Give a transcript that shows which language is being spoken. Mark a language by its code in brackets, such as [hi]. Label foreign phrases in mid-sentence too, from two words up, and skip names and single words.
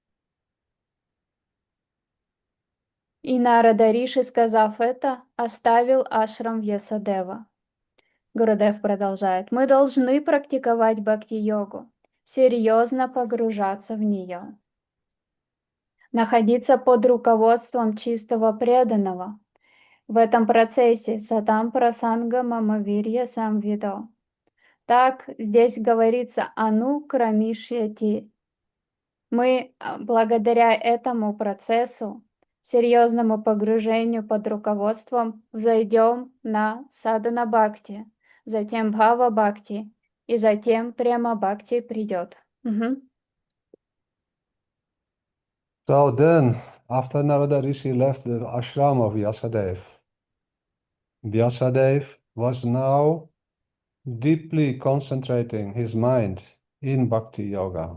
[ru] И Нарада Риши, сказав это, оставил ашрам Вьясадева. Гурудев продолжает: «Мы должны практиковать бхакти-йогу, серьезно погружаться в нее, находиться под руководством чистого преданного. В этом процессе [sa] सतां प्रसङ्ग ममवीर्य संविदो. [ru] Так здесь говорится [sa] अनु क्रमिष्यति. [ru] Мы благодаря этому процессу, серьезному погружению под руководством, взойдем на [sa] साधन भक्ति, [ru] затем [sa] भाव भक्ति, [ru] и затем [sa] प्रेम भक्ति [ru] придет». [en] So then, after Narada Rishi left the ashram of Vyasadeva, Vyasadeva was now deeply concentrating his mind in [sa] भक्ति योग.